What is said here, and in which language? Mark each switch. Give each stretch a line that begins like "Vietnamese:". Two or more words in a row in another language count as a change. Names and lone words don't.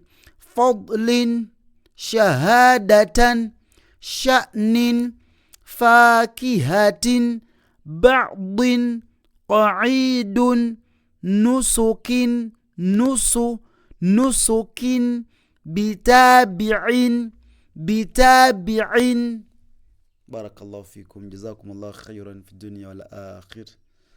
Arabic: فضلٍ، شهادةً، شأنٍ. فاكهةٍ، بعدٍ، قاعدٌ. نسكٍ، نسكٍ. بتابعٍ، بتابعٍ. بارك الله فيكم. جزاكم الله خيرا في الدنيا والآخرة.